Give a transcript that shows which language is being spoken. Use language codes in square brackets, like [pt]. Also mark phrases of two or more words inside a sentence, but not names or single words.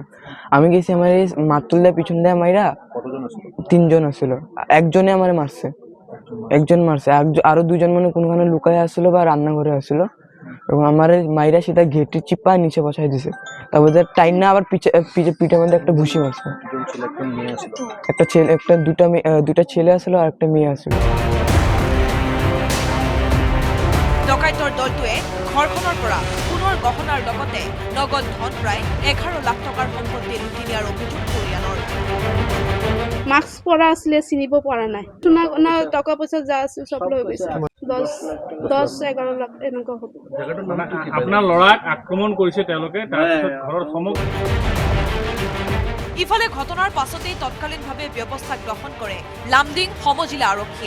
[bn] আমি গেছি আমার এই মাতুল দিয়ে পিছন দিয়ে মাইরা তিনজন আসছিল, একজনে আমার মারছে, একজন মারছে, আরো দুজন মানে কোনখানে লুকায় আসছিল বা রান্নাঘরে আসছিল এবং আমার মাইরা সেটা ঘেটে চিপা নিচে বসাই দিছে। তারপর টাইম না আবার পিঠের মধ্যে একটা ভুসি মারছে। একটা ছেলে, দুটা ছেলে আসলো আর একটা মেয়ে আসলো। [as] ডকাইতৰ দলটোৱে ঘৰখনৰ পৰা সোণৰ গহনাৰ লগতে নগদ ধন প্ৰায় 11 লাখ টকাৰ সম্পত্তি লুটি নিয়াৰ অভিযোগ পৰিয়ালৰ। মাস্ক [bn] পরা আসলে [as] চিনিব পৰা নাই। সোনা গহনা টকা পইচা যা আছে সব লৈ গৈছে। 10-11 লাখ এনেকুৱা হ'ব। আপোনাৰ ল'ৰাক আক্ৰমণ কৰিছে তেওঁলোকে, তাৰপিছত ঘৰৰ সমগ্ৰ। ইফালে ঘটনাৰ পাছতেই তৎকালীনভাৱে ব্যৱস্থা গ্ৰহণ কৰে লামডিং সমজিলা আৰক্ষীয়ে।